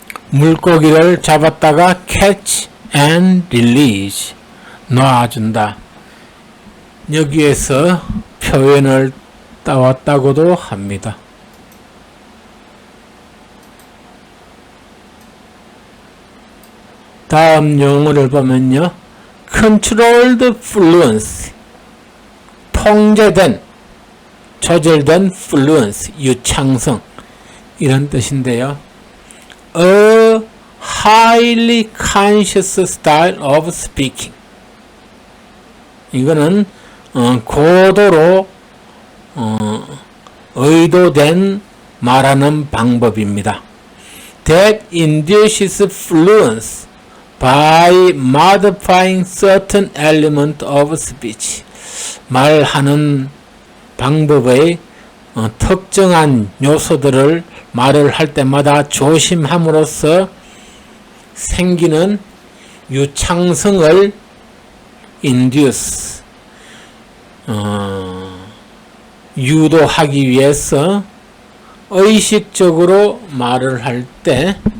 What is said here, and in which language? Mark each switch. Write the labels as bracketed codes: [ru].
[ko] 물고기를 잡았다가 [en] catch and release. [ko] 놔준다. 여기에서 표현을 따왔다고도 합니다. 다음 용어를 보면요. controlled fluency. 통제된, 조절된 fluency, 유창성. 이런 뜻인데요. [en] A highly conscious style of speaking. [ko] 이거는 고도로 의도된 말하는 방법입니다. [en] That induces fluency by modifying certain element of speech. [ko] 말하는 방법의 특정한 요소들을 말을 할 때마다 조심함으로써 생기는 유창성을 induce, 유도하기 위해서 의식적으로 말을 할 때